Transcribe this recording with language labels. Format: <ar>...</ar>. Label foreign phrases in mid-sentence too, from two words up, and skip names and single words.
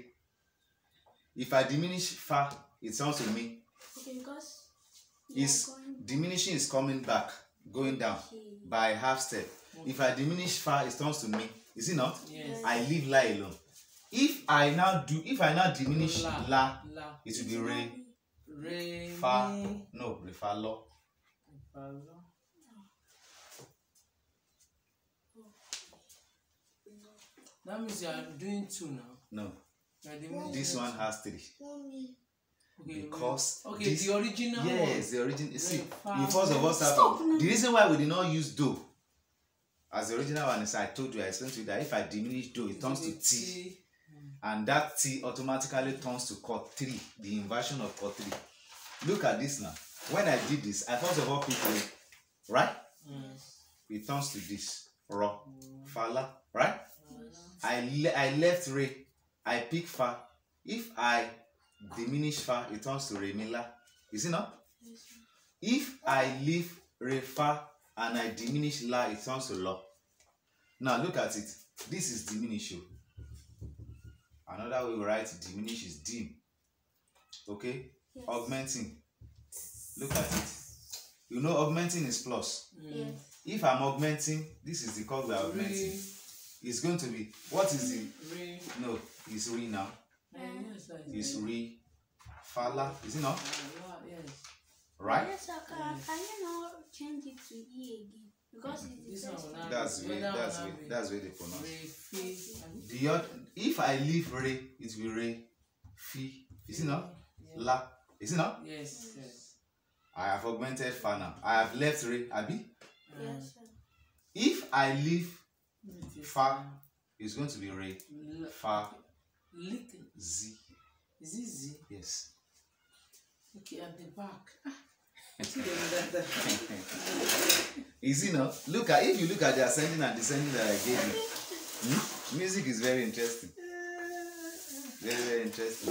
<en>If I diminish fa, it turns to mi. Okay, because Diminishing is coming back, going down by half step. If I diminish fa, it turns to mi. Is it not? Yes. I leave la alone. If I now diminish La. la, La. it will be re, Re. fa, Mi. no, re, fa, lo. Fa, la. That means you are doing 2 now. No, You are diminishing this one has 3. Mommy. Okay, Because okay, this, the original yes, one. the original. See, fa, you first of all start Stop from now. the reason why we did not use do as the original one is I explained to you that if I diminish do, it turns to T, and that T automatically turns to chord 3, the inversion of chord 3. Look at this now. When I did this, I first of all picked re, right? It turns to this ro, fa, la, right? I left re, I pick fa. If I diminish fa, it turns to re, mi, la. Is it not? If I leave re, fa and I diminish la, it turns to lo. Now look at it. This is diminish. Another way we write diminish is dim. Okay? Yes. Augmenting. Look at it. You know augmenting is plus. Yes. If I'm augmenting, this is the chord we are augmenting. Re. It's going to be, what is the, Re. no, it's re now. Yes, It's re, fa, la. Is it not? Yes. Right? Yes, sir. Can you not change it to E again? Because it's the This first one one. That's the way, Whether that's one way, have it. that's the way they pronounce. Re, fi. The other, if I leave re, it will be re, fi. Is it not? Yeah. La. Is it not? Yes, yes. I have augmented fa now. I have left re, abi. Yes, sir. If I leave fa, it's going to be re, fa, Lick. z. Is it Z? Yes. Okay, at the back. Is it not? Look at, if you look at the ascending and descending that I gave you, music is very interesting. Very, very interesting.</en>